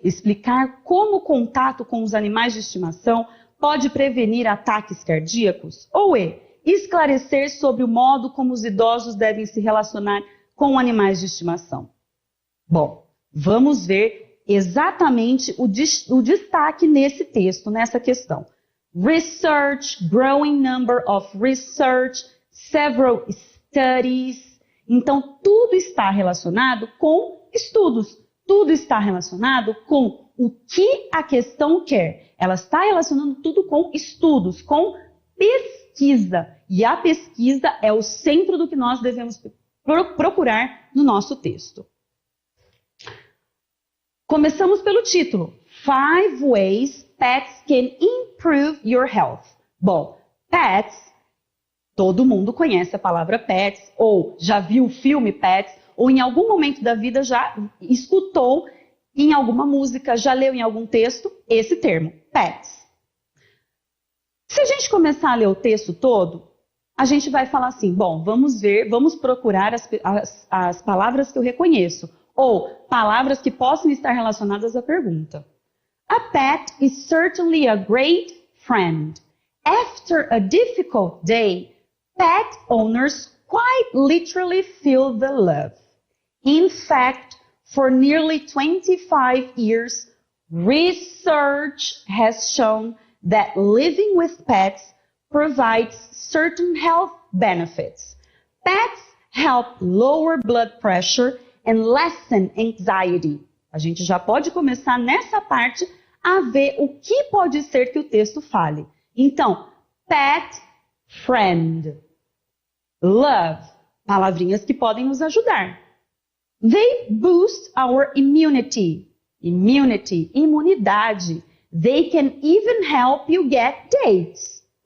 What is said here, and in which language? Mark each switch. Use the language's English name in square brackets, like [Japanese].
[Portuguese] Explicar como o contato com os animais de estimação pode prevenir ataques cardíacos. Ou E. Esclarecer sobre o modo como os idosos devem se relacionar com animais de estimação. Bom, vamos ver exatamente o destaque nesse texto, nessa questão. [English] Research, growing number of research, several studies. [Portuguese] Então, tudo está relacionado com estudos. Tudo está relacionado com o que a questão quer. Ela está relacionando tudo com estudos, com pesquisa. E a pesquisa é o centro do que nós devemos procurar no nosso texto. Começamos pelo título. [English] 5 ways pets can improve your health. [Portuguese] Bom, pets, todo mundo conhece a palavra pets, ou já viu o filme Pets, ou em algum momento da vida já escutou em alguma música, já leu em algum texto esse termo, pets. Se a gente começar a ler o texto todo, a gente vai falar assim, bom, vamos procurar as palavras que eu reconheço. Ou palavras que possam estar relacionadas à pergunta. [English] A pet is certainly a great friend. After a difficult day, pet owners quite literally feel the love. In fact, for nearly 25 years, research has shown that living with pets provides certain health benefits. Pets help lower blood pressure and lessen anxiety. [Portuguese] A gente já pode começar nessa parte a ver o que pode ser que o texto fale. Então, pet, friend, love, palavrinhas que podem nos ajudar. [English] They boost our immunity. [Portuguese] Imunidade. [English] They can even help you get dates.